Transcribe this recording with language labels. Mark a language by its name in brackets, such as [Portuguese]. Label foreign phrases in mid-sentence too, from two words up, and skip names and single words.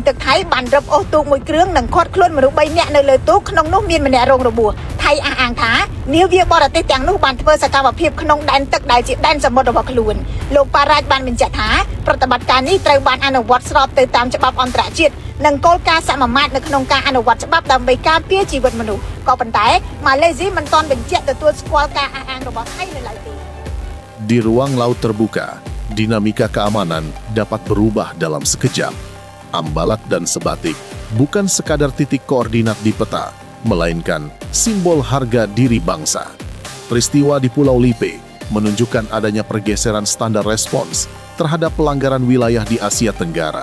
[Khmer] ទឹកថៃបានរឹបអូសទូកមួយគ្រឿងនិងឃាត់ខ្លួនមនុស្ស3នាក់នៅលើទូកក្នុងនោះមានម្នាក់រងរបួសថៃអះអាងថានាវាបរទេសទាំងនោះបានធ្វើសកម្មភាពក្នុងដែនទឹកដែលជាដែនសមុទ្ររបស់ខ្លួនលោកប៉ារ៉ាច់បានបញ្ជាក់ថាប្រតិបត្តិការនេះត្រូវបានអនុវត្តស្របទៅតាមច្បាប់អន្តរជាតិនិងគោលការណ៍សមាមាត្រនៅក្នុងការអនុវត្តច្បាប់ដើម្បីការពារជីវិតមនុស្សក៏ប៉ុន្តែម៉ាឡេស៊ីមិនទាន់បញ្ជាក់ទទួលស្គាល់ការអះអាងរបស់ថៃនៅឡើយទេ [Indonesian] Di ruang laut terbuka, dinamika keamanan dapat berubah dalam sekejap. Ambalat dan sebatik bukan sekadar titik koordinat di peta, melainkan simbol harga diri bangsa. Peristiwa di Pulau Lipe menunjukkan adanya pergeseran standar respons terhadap pelanggaran wilayah di Asia Tenggara.